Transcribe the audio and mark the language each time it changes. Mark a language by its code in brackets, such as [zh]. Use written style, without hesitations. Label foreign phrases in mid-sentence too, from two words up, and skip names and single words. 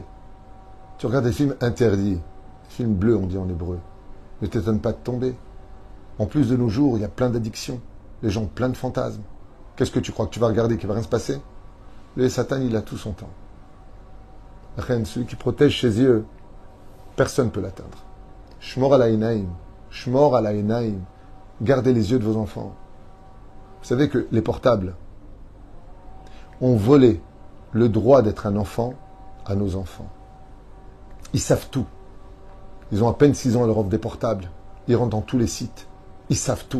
[fr] Tu regardes des films interdits, des films bleus on dit en hébreu, ne t'étonne pas de tomber. En plus de nos jours, il y a plein d'addictions, les gens ont plein de fantasmes. Qu'est-ce que tu crois que tu vas regarder, qu'il va rien se passer? Le Satan, il a tout son temps. Celui qui protège ses yeux, personne ne peut l'atteindre. [he] שמור על העיניים, שמור על העיניים. [fr] Gardez les yeux de vos enfants. Vous savez que les portables ont volé le droit d'être un enfant à nos enfants. Ils savent tout. Ils ont à peine 6 ans, ils leur offrent des portables. Ils rentrent dans tous les sites. Ils savent tout.